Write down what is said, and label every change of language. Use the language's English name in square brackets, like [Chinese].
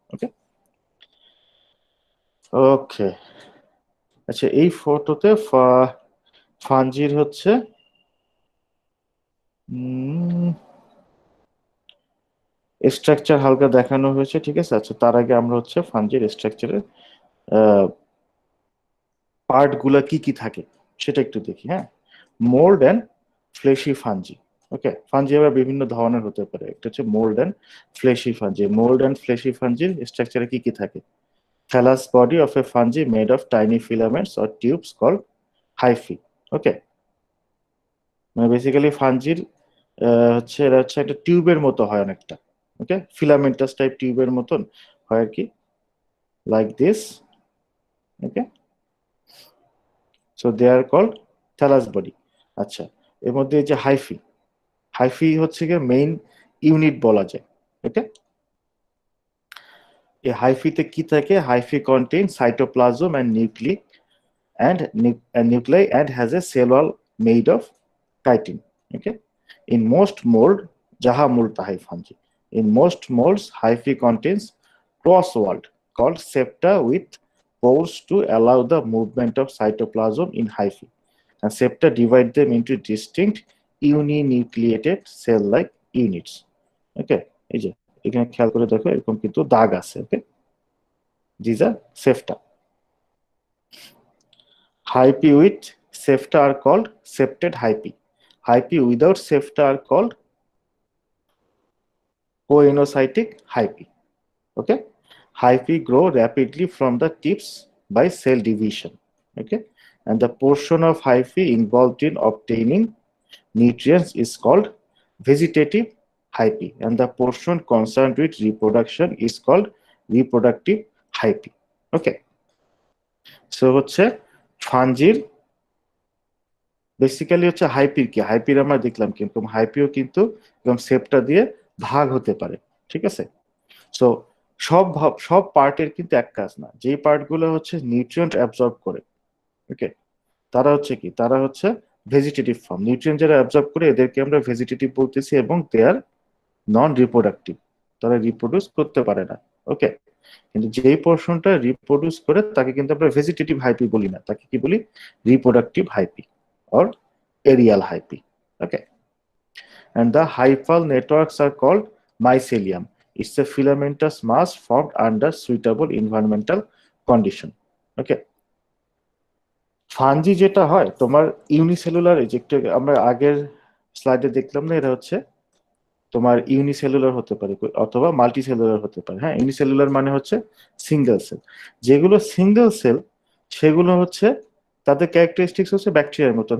[Bangla] ওকে, ওকে, আচ্ছা, এই ফটোতে ফাঞ্জির হচ্ছে স্ট্রাকচার হালকা দেখানো হয়েছে, ঠিক আছে। আচ্ছা, তার আগে আমরা হচ্ছে ফাঞ্জির স্ট্রাকচারের পার্ট গুলা কি কি থাকে সেটা একটু দেখি। হ্যাঁ, mould and fleshy fungi. Okay, fungi আবার বিভিন্ন ধরনের হতে পারে, একটা হচ্ছে mould and fleshy fungi. [English] mould and fleshy ফাঞ্জির স্ট্রাকচারে [Bangla] কি কি থাকে? [English] thallus body of a fungi made of tiny filaments or tubes called [Bangla] hyphae. ওকে, মানে বেসিক্যালি ফাঞ্জির হচ্ছে এরা হচ্ছে একটা টিউবের মতো হয় অনেকটা। ওকে, ফিলামেন্টাস টাইপ টিউবের মতন হয় আর কি, like this. [English] Okay, so they are called thallus body. [Bangla] আচ্ছা, এর মধ্যে এই যে হাইফি, হাইফি হচ্ছে গিয়ে মেইন ইউনিট বলা যায়। ওকে, এই হাইফিতে কি থাকে? [English] Hyphae contain cytoplasm and nucleic and nuclei and has a cell wall made of chitin. Okay, in most mold, [Bangla] jaha mold tahay [English] fungi. In most molds, hyphae contains cross wall called septa with pores to allow the movement of cytoplasm in hyphae. And septa divide them into distinct uninucleated cell-like units. [Bangla] Okay, এই যে এখানে খেয়াল করে দেখো এরকম কিন্তু দাগ আছে। [English] Okay, these are septa. Hyphae with septa are called septate hyphae. Hyphae without septa are called coenocytic hyphae. Okay, hyphae grow rapidly from the tips by cell division. Okay, and the portion of hyphae involved in obtaining nutrients is called vegetative hyphae, and the portion concerned with reproduction is called reproductive hyphae. [Bangla] Okay, so হচ্ছে ফাঞ্জির basically হচ্ছে হাইপির কি, হাইপির আমরা দেখলাম কিন্তু হাইপিও কিন্তু একদম সেপটা দিয়ে ভাগ হতে পারে। ঠিক আছে, সো সব পার্টের কিন্তু এক কাজ না, যে পার্টগুলো হচ্ছে নিউট্রিয়েন্ট অ্যাবজর্ব করে। ওকে, তারা হচ্ছে কি, তারা হচ্ছে ভেজিটেটিভ ফর্ম। নিউট্রিয়েন্ট যারা অ্যাবজর্ব করে এদেরকে আমরা ভেজিটেটিভ বলতেছি, এবং [English] they are non reproductive, [Bangla] তারা রিপ্রোডিউস করতে পারে না। ওকে, কিন্তু যেই পোর্শনটা রিপ্রোডিউস করে তাকে কিন্তু আমরা ভেজিটেটিভ হাইপি বলি না, তাকে কি বলি? [English] Reproductive hyphae or aerial hyphae. Okay, and the hyphal networks are called mycelium. It's a filamentous mass formed under suitable environmental condition. [Bangla] Okay, fungi যেটা হয় তোমার ইউনিসেলুলার, যে আমরা আগের স্লাইডে দেখলাম না, এটা হচ্ছে তোমার ইউনিসেলুলার হতে পারে অথবা মাল্টিসেলুলার হতে পারে। হ্যাঁ, ইউনিসেলুলার মানে হচ্ছে সিঙ্গেল সেল। যেগুলো সিঙ্গেল সেল সেগুলো হচ্ছে তাদের ক্যারেক্টারিস্টিক্স হচ্ছে ব্যাকটেরিয়ার মতন।